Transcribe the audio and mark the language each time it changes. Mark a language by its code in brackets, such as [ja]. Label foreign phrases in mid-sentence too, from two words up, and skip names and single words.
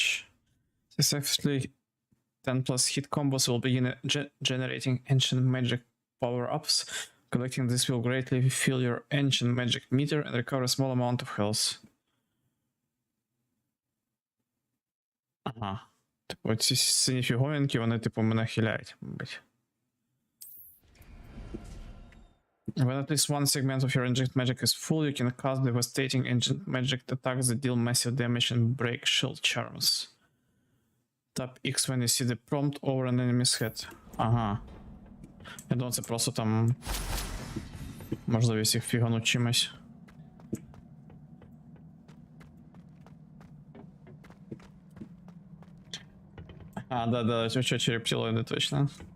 [en] Successfully 10 plus hit combos will begin generating ancient magic power-ups. Collecting this will greatly fill your ancient magic meter and recover a small amount of health. [uk] Ага. Типу, ці сині фіговинки, вони, типу, мене хиляють, мабуть. [en] When at least one segment of your ancient magic is full, you can cast devastating ancient magic attacks that deal massive damage and break shield charms. Tap X when you see the prompt over an enemy's head. [uk] Ага. Я думаю, це просто там можливість їх фігануть чимось. А, да, що черептилоїди точно.